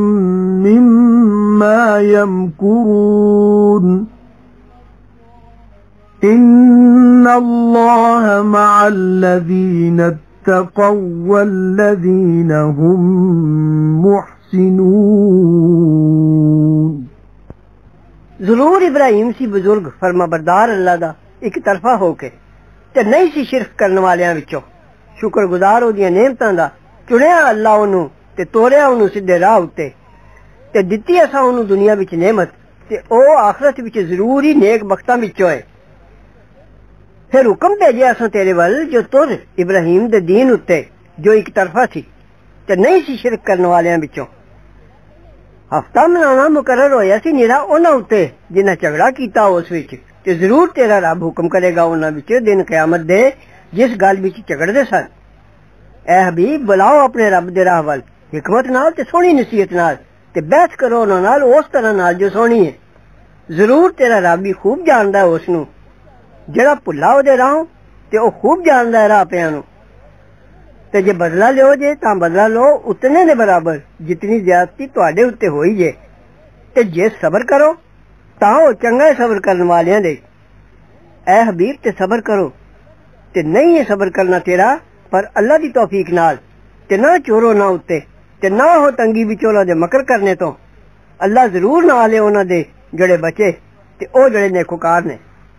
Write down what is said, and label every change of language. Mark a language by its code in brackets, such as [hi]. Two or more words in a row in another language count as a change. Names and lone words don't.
[ar] مما يمكرون إن الله مع الذين اتقوا والذين هم محسنون [pa] ضرور ابراہیم سی بزرگ فرما بردار اللہ دا ایک طرفہ ہو کے تے نہیں سی شرک کرنے والیاں وچوں شکر گزار اودیاں نعمتاں دا چنیا اللہ اونوں تے توڑیا اونوں سیدھے راہ اُتے تے دتی اساں اونوں دنیا وچ نعمت تے او آخرت وچ ضرور ہی نیک بختاں وچوں ہے پھر حکم بھیجیا اساں تیرے ول جو تر ابراہیم دے دین اُتے جو ایک طرفہ تھی تے نہیں سی شرک کرنے والیاں وچوں ہفتہ منانا مقرر ہویا سی نیرا انہاں اُتے جنہاں جھگڑا کیتا اس وچ تے ضرور تیرا رب حکم کرے گا انہاں وچ دن قیامت دے جس گل وچ جھگڑدے سن اے حبیب بلاؤ اپنے رب دے راہ ول حکمت نال تے سونی نصیحت نال تے بحث کرو انہاں نال اس طرح نال جو سونی ہے ضرور تیرا رب بھی خوب جاندا ہے اس نوں جڑا بھلا او دے راہوں تے او خوب جاندا ہے راہ پیاں نوں تے جے بدلہ لو جے تاں بدلہ لو اتنے نے برابر جتنی زیادتی تواڈے اُتے ہوئی جے تے جے صبر کرو تاں او چنگا ہے صبر کرن والیاں دے اے حبیب تے صبر کرو تے نہیں ہے صبر کرنا تیرا پر اللہ دی توفیق نال تے نہ چورو نہ اُتے تے نہ ہو تنگی وچ انہاں دے مکر کرنے تو اللہ ضرور نال ہے انہاں دے جڑے بچے تے او جڑے نیکوکار نے